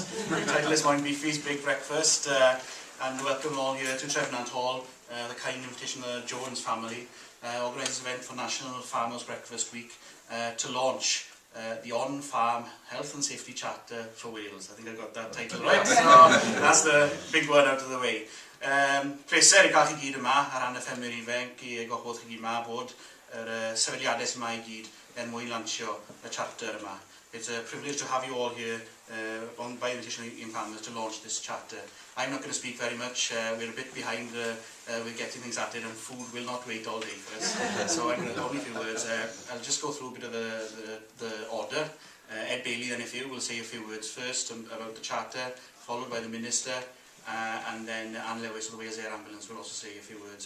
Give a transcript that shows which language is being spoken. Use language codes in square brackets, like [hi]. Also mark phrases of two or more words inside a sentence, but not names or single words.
[en] The title is mine, Beefy's Big Breakfast, and welcome all here to Trefnant Hall, the kind invitation of the Jones family, organised event for National Farmhouse Breakfast Week to launch the On-Farm Health and Safety Charter for Wales. I think I got that title right, so that's the big one out of the way. [cy] Pleser I gael chi gyd yma ar ran y ffermwyr ifanc I gwahodd chi gyd yma bod yr sefydliadau sy'n yma I gyd mwyn lansio y charter yma. [en] It's a privilege to have you all here by invitation in farmers to launch this charter. I'm not going to speak very much. We're a bit behind with getting things at it, and food will not wait all day for us. So I'm going to only a few words. I'll just go through a bit of the order. Ed Bailey, then if you will say a few words first about the charter, followed by the Minister, and then Anne Lewis of the Wales Air Ambulance will also say a few words.